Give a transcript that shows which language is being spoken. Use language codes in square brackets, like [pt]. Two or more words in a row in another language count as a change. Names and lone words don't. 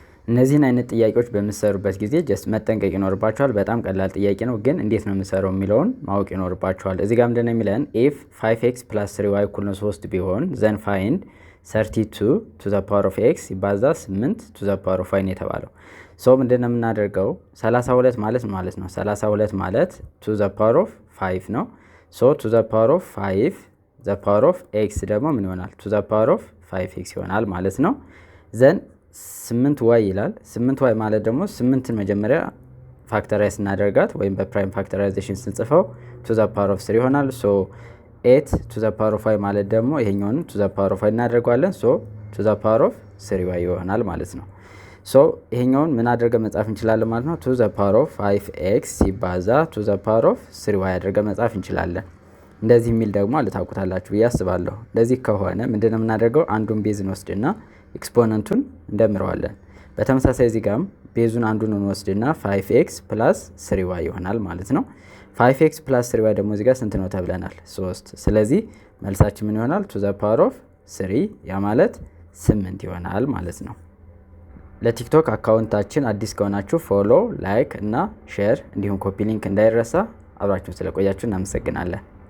[am] እነዚህን አይነት ጥያቄዎች በምትሰሩበት ጊዜ ጀስት መጠንቀቅ ይኖርባችኋል። በጣም ቀላል ጥያቄ ነው፣ ግን እንዴት ነው የምሰራው የሚለውን ማወቅ ይኖርባችኋል። እዚህ ጋር ምንድነው የሚለን ኢፍ 5x + 3y = 3 ቢሆን [en] then find [am] 32 [en] to the power of x [am] ይባዛ 8 [en] to the power of y [am] ነው የተባለው። ሶ ምንድነው የምናደርገው 32 ማለት ነው 32 ማለት [en] to the power of 5 [am] ነው። ሶ [en] to the power of 5 the power of x [am] ደግሞ ምን ይሆናል [en] to the power of 5x [am] ይሆናል ማለት ነው። ዘን 8y ይላል። 8y ማለት ደግሞ 8ን መጀመሪያ ፋክተራይዝ እናደርጋት ወይም በፕራይም ፋክተራይዜሽን ስንጽፈው [en] to the power of 3 [am] ይሆናል። ሶ 8 [en] to the power of y [am] ማለት ደግሞ ይሄኛውን [en] to the power of y [am] እናደርጋለን። ሶ [en] to the power of 3y [am] ይሆናል ማለት ነው። ሶ ይሄኛውን ምን አድርገን መጻፍ እንችላለን ማለት ነው [en] to the power of 5x [am] ሲባዛ [en] to the power of 3y [am] አድርገን መጻፍ እንችላለን። እንደዚህ የሚል ደግሞ ታውቁታላችሁ ብዬ አስባለሁ። እንደዚህ ከሆነ ምንድነው የምናደርገው አንዱን ቤዝ እንወስድና ኤክስፖነንቱን እንደምረዋለን። በተመሳሳይ እዚህ ጋርም ቤዙን አንዱን እንወስድና 5x + 3y ይሆናል ማለት ነው። 5x + 3y ደግሞ እዚህ ጋር ስንት ነው ተብለናል 3። ስለዚህ መልሳችን ምን ይሆናል [en] to the power of 3 [am] ያ ማለት 8 ይሆናል ማለት ነው። ለቲክቶክ አካውንታችን አዲስ ከሆናችሁ ፎሎ፣ ላይክ እና ሼር እንዲሁም ኮፒ ሊንክ እንዳይረሳ። አብራችሁን ስለቆያችሁ እናመሰግናለን።